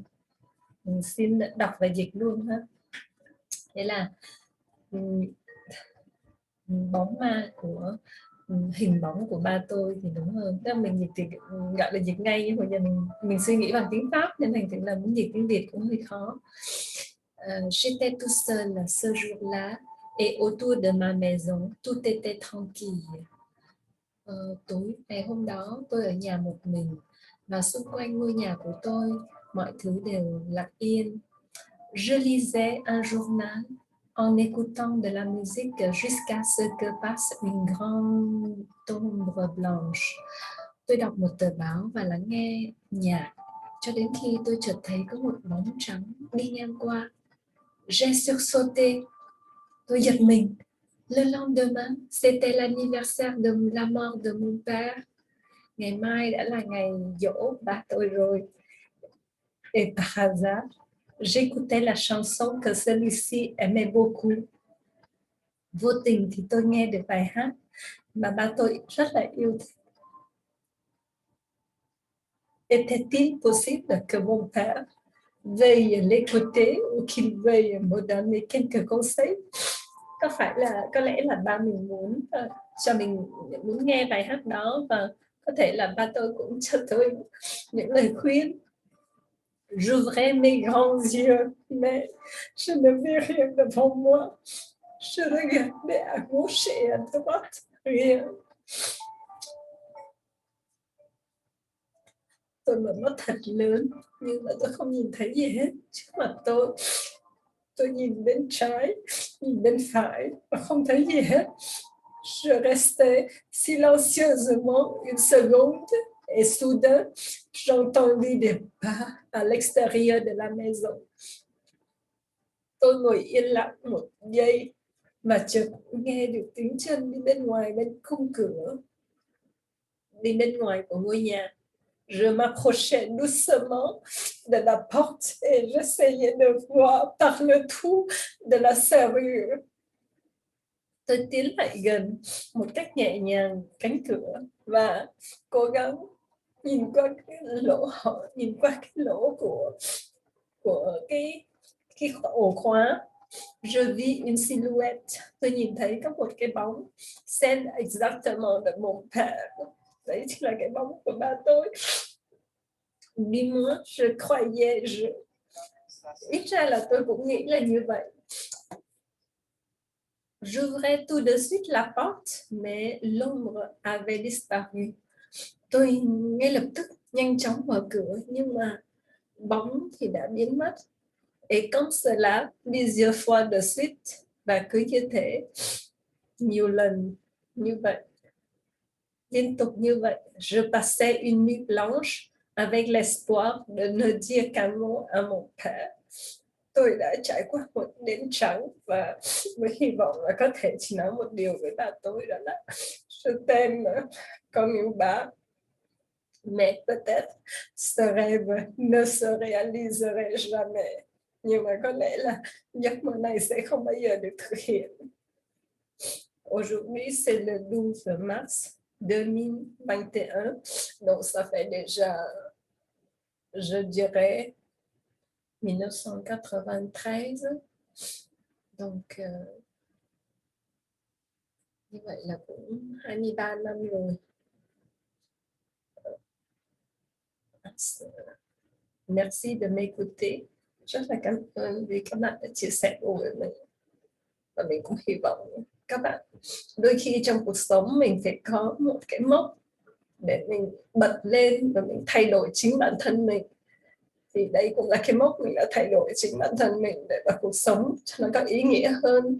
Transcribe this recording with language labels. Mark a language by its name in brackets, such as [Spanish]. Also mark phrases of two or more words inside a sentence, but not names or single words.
[Vietnamese] Mình xin đọc và dịch luôn ha. Thế là bóng ma của hình bóng của ba tôi thì đúng hơn. Tức là mình dịch thì gọi là dịch ngay, nhưng hồi giờ mình suy nghĩ bằng tiếng Pháp nên thành thử là muốn dịch tiếng Việt cũng hơi khó. [French] J'étais tout seul ce jour-là et autour de ma maison tout était tranquille. [Vietnamese] Tối ngày hôm đó tôi ở nhà một mình và xung quanh ngôi nhà của tôi mọi thứ đều lặng yên. [French] Je lisais un journal en écoutant de la musique jusqu'à ce que passe une grande ombre blanche. [Vietnamese] Tôi đọc một tờ báo và lắng nghe nhạc cho đến khi tôi chợt thấy có một bóng trắng đi ngang qua. [French] J'ai sursauté. [Vietnamese] Tôi giật mình. [French] Le lendemain, c'était l'anniversaire de la mort de mon père. [Vietnamese] Ngày mai đã là ngày giỗ ba tôi rồi. [French] Et par hasard, J'écoutais la chanson que celui-ci aimait beaucoup. [Vietnamese] Vô tình thì tôi nghe được bài hát mà ba tôi rất là yêu thích. [French] Était-il possible que mon père veuille l'écouter ou qu'il veuille me donner quelques conseils? [Vietnamese] Có lẽ là ba mình muốn cho mình muốn nghe bài hát đó, và có thể là ba tôi cũng cho tôi những lời khuyên. [French] J'ouvrais mes grands yeux, mais je ne vis rien devant moi. Je regardais à gauche et à droite, rien. [Vietnamese] Tôi mở mắt thật lớn nhưng mà tôi không nhìn thấy gì hết trước mặt tôi. Tôi nhìn bên trái, nhìn bên phải và không thấy gì hết. [French] Je restais silencieusement une seconde et soudain, j'entendis des pas à l'extérieur de la maison. [Vietnamese] Tôi ngồi yên lặng một giây và chợt nghe được tiếng chân đi bên ngoài bên khung cửa, đi bên ngoài của ngôi nhà. [French] Je m'approchais doucement de la porte et j'essayais de voir par le trou de la serrure. [Vietnamese] Tôi tiến lại gần một cách nhẹ nhàng cánh cửa và cố gắng nhìn qua cái lỗ của cái ổ khóa. [French] Je vis une silhouette. [Vietnamese] Tôi nhìn thấy có một cái bóng. [French] C'est exactement de mon père. [Vietnamese] Đấy chính là cái bóng của ba tôi. [French] Du moins, je croyais. [Vietnamese] Ít ra là tôi cũng nghĩ là như vậy. [French] J'ouvrais tout de suite la porte, mais l'ombre avait disparu. [Vietnamese] Tôi ngay lập tức nhanh chóng mở cửa, nhưng mà bóng thì đã biến mất. [French] Et comme cela, plusieurs fois de suite, [Vietnamese] và cứ như thế, nhiều lần như vậy, liên tục như vậy. [French] Je passais une nuit blanche avec l'espoir de ne dire qu'un mot à mon père. [Vietnamese] Tôi đã trải qua một đêm trắng và với hy vọng là có thể chỉ nói một điều với bà tôi, đó là [French] je t'aime, [Vietnamese] con yêu bà. [French] Mais peut-être ce rêve ne se réaliserait jamais. [Vietnamese] Nhưng mà có lẽ là giấc mơ này sẽ không bao giờ được thực hiện. [French] Aujourd'hui, c'est le 12 mars 2021. Donc, ça fait déjà, je dirais, 1993. Donc, [Vietnamese] như vậy là cũng 23 năm rồi. [French] Merci de m'écouter. [Vietnamese] Rất là cảm ơn vì các bạn đã chia sẻ với mình. Và mình cũng hy vọng các bạn, đôi khi trong cuộc sống mình phải có một cái mốc để mình bật lên và mình thay đổi chính bản thân mình. Thì đây cũng là cái mốc mình đã thay đổi chính bản thân mình để vào cuộc sống cho nó có ý nghĩa hơn.